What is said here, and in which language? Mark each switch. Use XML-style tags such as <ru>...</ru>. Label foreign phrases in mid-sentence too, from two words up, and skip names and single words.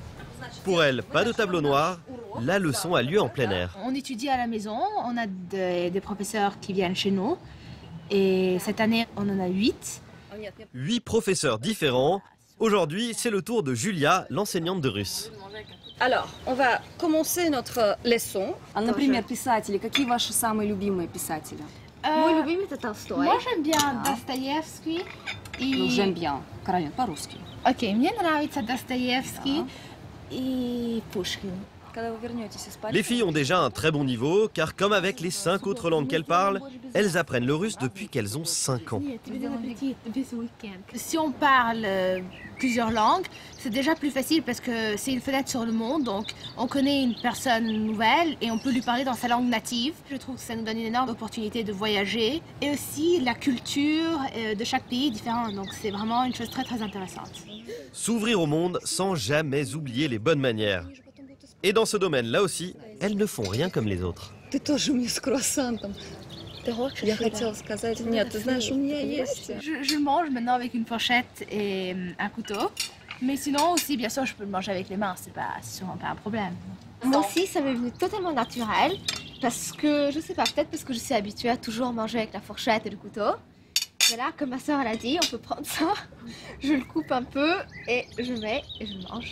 <fr>Pour elles, pas de tableau noir, la leçon a lieu en plein air. On étudie à la maison, on a des professeurs qui viennent chez nous. Et cette année, on en a 8. 8 professeurs différents. Aujourd'hui, c'est le tour de Julia, l'enseignante de russe. Alors, on va commencer notre leçon.</fr> <ru>Например, писатели. Какие ваши самые любимые писатели? Мой любимый это Толстой.</ru> <fr>Moi j'aime bien Достоевский и...</fr> <ru>Ну,</ru> <fr>j'aime bien.</fr> <ru>Каролина, по-русски. Окей, мне нравится Достоевский и Пушкин. Когда вы вернетесь из Парижа...</ru> <fr>Les filles ont déjà un très bon niveau, car comme avec les 5 autres langues qu'elles parlent, elles apprennent le russe depuis qu'elles ont 5 ans. Si on parle plusieurs langues, c'est déjà plus facile parce que c'est une fenêtre sur le monde, donc on connaît une personne nouvelle et on peut lui parler dans sa langue native. Je trouve que ça nous donne une énorme opportunité de voyager et aussi la culture de chaque pays est différente, donc c'est vraiment une chose très très intéressante. S'ouvrir au monde sans jamais oublier les bonnes manières. Et dans ce domaine-là aussi, elles ne font rien comme les autres.</fr> <ru>Ты тоже мне с круассантом. Я хотела сказать, нет, ты знаешь, у меня есть.</ru> <fr>Je mange maintenant avec une fourchette et un couteau, mais sinon aussi, bien sûr, je peux le manger avec les mains, c'est sûrement pas un problème. Moi aussi, ça m'est venu totalement naturel, parce que, je sais pas, peut-être parce que je suis habituée à toujours manger avec la fourchette et le couteau. Mais là, comme ma soeur l'a dit, on peut prendre ça, je le coupe un peu et je mets et je mange.</fr>